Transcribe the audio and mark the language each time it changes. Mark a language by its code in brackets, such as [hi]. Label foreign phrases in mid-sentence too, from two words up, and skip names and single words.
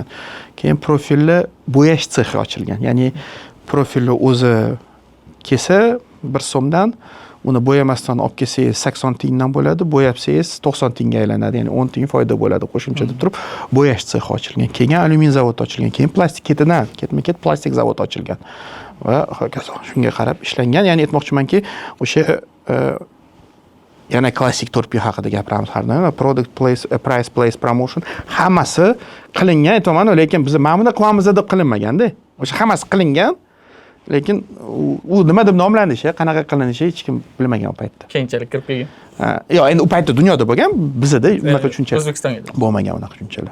[uz] Keyin profilni bo'yash sexi ochilgan. Ya'ni profilni o'zi kelsa 1 so'mdan, uni bo'yamasdan olib kelsangiz 80 tiyindan bo'ladi, bo'yabsangiz 90 tiyinga aylanadi. Ya'ni 10 tiyin foyda bo'ladi qo'shimcha deb turib, bo'yash sexi ochilgan. Keyin alyumin zavodi ochilgan, keyin plastik ketidan ketma-ket plastik zavodi ochilgan. Va hokazo shunga qarab ishlangan. Ya'ni aytmoqchimanki, o'sha yana klassik 4P haqida gapiramiz har doim. [en] Product price place promotion [uz] hammasi qilingan, aytaman, lekin biz mana buni qilamiz deb qilinmaganda. O'sha hammasi qilingan, lekin u nima deb nomlanishi, qanaqa qilinishi hech kim bilmagan u paytda. keyinchalik kirib kelgan. Yo'q, endi u paytda dunyoda bo'lgan, bizda unaqa tushunchalar O'zbekistonga bo'lmagan unaqa tushunchalar.